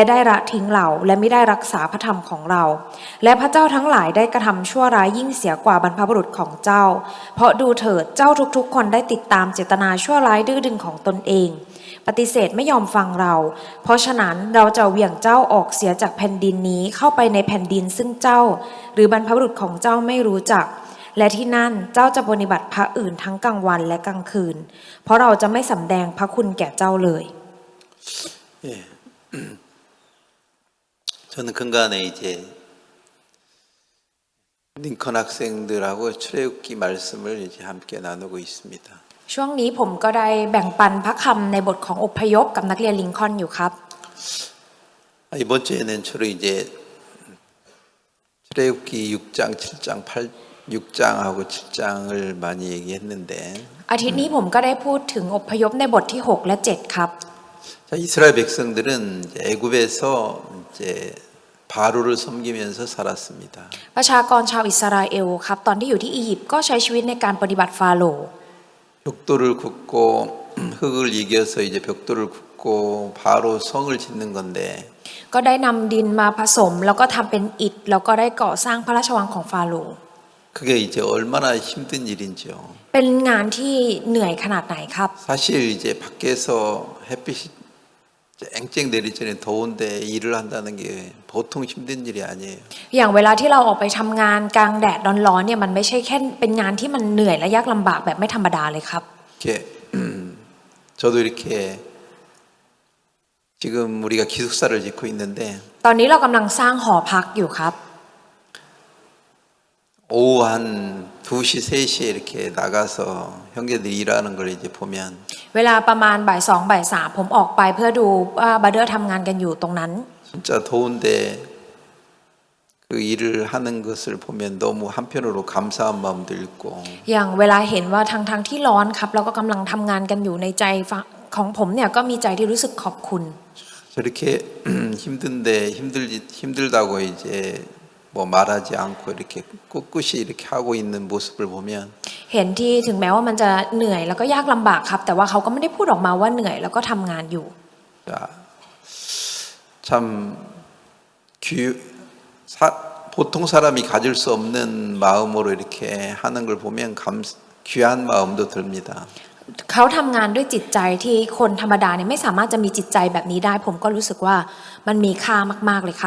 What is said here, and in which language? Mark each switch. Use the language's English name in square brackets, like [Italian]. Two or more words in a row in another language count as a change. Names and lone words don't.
[Thai] ได้ละทิ้งเราและไม่ได้รักษาพระธรรมของเราและพระเจ้าทั้งหลายได้กระทำชั่วร้ายยิ่งเสียกว่าบรรพบุรุษของเจ้าเพราะดูเถิดเจ้าทุกๆคนได้ติดตามเจตนาชั่วร้ายดื้อดึงของตนเองปฏิเสธไม่ยอมฟังเราเพราะฉะนั้นเราจะเหวี่ยงเจ้าออกเสียจากแผ่นดินนี้เข้าไปในแผ่นดินซึ่งเจ้าหรือบรรพบุรุษของเจ้าไม่รู้จักและที่นั่นเจ้าจะปฏิบัติพระอื่นทั้งกลางวันและกลางคืนเพราะเราจะไม่สำแดงพระคุณแก่เจ้าเลย [Korean] 예. 저는 근간에 이제 링컨 학생들하고 출애굽기 말씀을 이제 함께 나누고 있습니다. [Thai] ช่วงนี้ผมก็ได้แบ่งปันพระคำในบทของอพยพกับนักเรียนลิงคอล์นอยู่ครับ [Korean] 이번 주에는 주로 이제 출애굽기 6장, 7장, 6장하고 7장을 많이 얘기했는데 [Thai] อาทิตย์นี้ผมก็ได้พูดถึงอพยพในบทที่6และ7ครับ [Korean] 자, 이스라엘 백성들은 이제 애굽에서 이제 바로를 섬기면서 살았습니다. [Thai] ประชากรชาวอิสราเอลครับตอนที่อยู่ที่อียิปต์ก็ใช้ชีวิตในการปฏิบัติฟาโรห์ [Korean] 벽돌을 굽고 흙을 이겨서 이제 벽돌을 굽고 바로 성을 짓는 건데 [Thai] ก็ได้นำดินมาผสมแล้วก็ทำเป็นอิฐแล้วก็ได้ก่อสร้างพระราชวังของฟาโรห์ [Korean] 그게 이제 얼마나 힘든 일인지요. [Thai] เป็นงานที่เหนื่อยขนาดไหนครับ [Korean] 사실 이제 밖에서 햇빛이 쨍쨍 내리기 전에 더운데 일을 한다는 게 보통 힘든 일이 아니에요. [Thai] อย่างเวลาที่เราออกไปทำงานกลางแดดร้อนๆเนี่ยมันไม่ใช่แค่เป็นงานที่มันเหนื่อยและยากลำบากแบบไม่ธรรมดาเลยครับ [Korean] 이렇게 저도 이렇게 지금 우리가 기숙사를 짓고 있는데 [Thai] ตอนนี้เรากำลังสร้างหอพักอยู่ครับ [Korean] 오후 한 2시, 3시에 이렇게 나가서 형제들이 일하는 걸 이제 보면 [Thai] เวลาประมาณบ่ายสองบ่ายสามผมออกไปเพื่อดูว่าบาร์เดอร์ทำงานกันอยู่ตรงนั้น [Korean] 진짜 더운데 그 일을 하는 것을 보면 너무 한편으로 감사한 마음도 있고 [Thai] อย่างเวลาเห็นว่าทั้งที่ร้อนครับเราก็กำลังทำงานกันอยู่ในใจของผมเนี่ยก็มีใจที่รู้สึกขอบคุณ [Korean] 저렇게 힘든데 힘들다고 이제 뭐 말하지 않고 이렇게 꿋꿋이 이렇게 하고 있는 모습을 보면 [Thai] เห็นที่ถึงแม้ว่ามันจะเหนื่อยแล้วก็ยากลำบากครับแต่ว่าเขาก็ไม่ได้พูดออกมาว่าเหนื่อยแล้วก็ทำงานอยู่ [Korean] 자, 참 보통 사람이 가질 수 없는 마음으로 이렇게 하는 걸 보면 귀한 마음도 듭니다. [Thai] เขาทำงานด้วยจิตใจที่คนธรรมดาเนี่ยไม่สามารถจะมีจิตใจแบบนี้ได้ ผมก็รู้สึกว่ามันมีค่ามากๆเลยครับ